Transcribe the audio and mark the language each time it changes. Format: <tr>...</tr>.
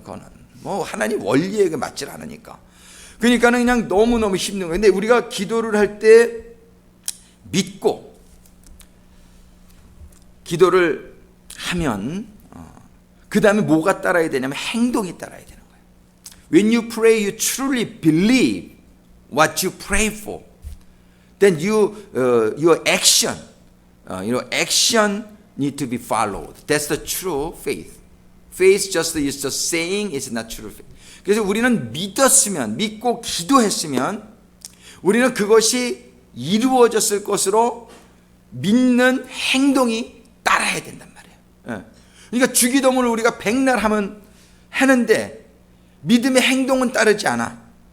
<ko>그거는 뭐 하나님 원리에 맞질 않으니까. 그러니까는 그냥 너무너무 힘든 거예요. 근데 우리가 기도를 할 때 믿고 기도를 하면 그 다음에 뭐가 따라야 되냐면 행동이 따라야 되는 거예요.</ko> <en>When you pray, you truly believe what you pray for. Then your action, action need to be followed. That's the true faith. Faith just is just saying it's not true faith.</en> <ko>그래서 우리는 믿고 기도했으면 우리는 그것이 이루어졌을 것으로 믿는 행동이 따라야 된단 말이에요. 그러니까 주기도문을 우리가 백날 하는데 믿음의 행동은 따르지 않아.</ko>